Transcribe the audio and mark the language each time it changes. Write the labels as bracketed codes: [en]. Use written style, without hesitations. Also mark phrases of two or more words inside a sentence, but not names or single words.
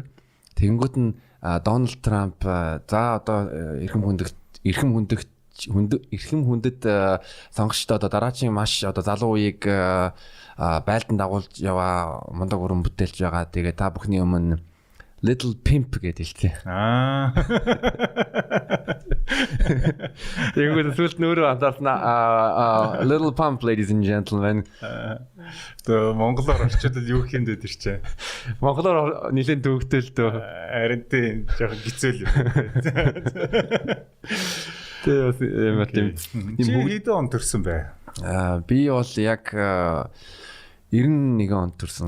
[mn] Тэгэнгүүт нь Дональд Трамп за одоо эрхэм хүндэт сонгогчдод одоо дараагийн маш одоо залуу үеийг байлдан дагуулж яваа мундаг өрөн бүтээлж байгаа. Тэгээ та бүхний өмнө Little Pimp гэдэг хэлсэн. Тэгэнгүүт сүлд нөрөө анзаарснаа Little Pump [en] ladies and gentlemen. [mn] Тэгээ монголоор орчуулбал юу хиймдээд ирчээ. Монголоор нэлээд төвөгтэй л дөө. Харин тийм жоохон гизэл юм. Тийм хэдэн он төрсөн бэ? Би бол яг 91 он төрсөн.